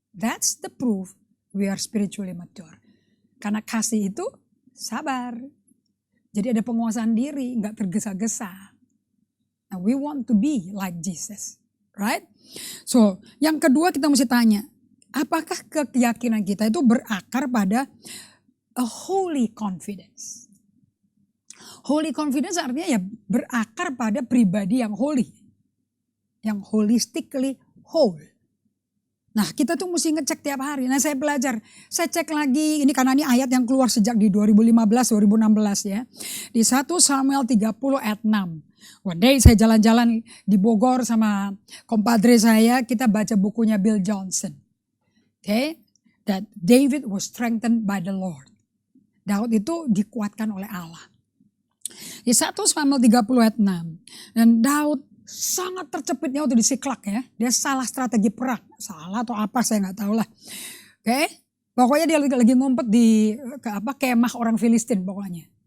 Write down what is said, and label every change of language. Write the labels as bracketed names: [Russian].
[English] That's the proof we are spiritually mature. [Indonesian] Karena kasih itu sabar. Jadi ada penguasaan diri, gak tergesa-gesa. Nah, [English] we want to be like Jesus, right? [Indonesian] So, yang kedua kita mesti tanya, apakah keyakinan kita itu berakar pada [English] a holy confidence? [Indonesian] Holy confidence artinya ya berakar pada pribadi yang holy, yang [English] holistically whole. [Indonesian] Nah, kita tuh mesti ngecek tiap hari. Nah, saya belajar, saya cek lagi, ini karena ini ayat yang keluar sejak di 2015-2016 ya. Di 1 Samuel 30 ayat 6. [English] One day [Indonesian] saya jalan-jalan di Bogor sama kompadre saya, kita baca bukunya Bill Johnson. Okay? [English] That David was strengthened by the Lord. [Indonesian] Daud itu dikuatkan oleh Allah. Di 1 Samuel 30 ayat 6. Dan Daud sangat tercepitnya waktu di Siklak ya. Dia salah strategi perang. Salah atau apa saya gak tahu lah. Oke? Pokoknya dia lagi ngumpet di kemah orang Filistin pokoknya.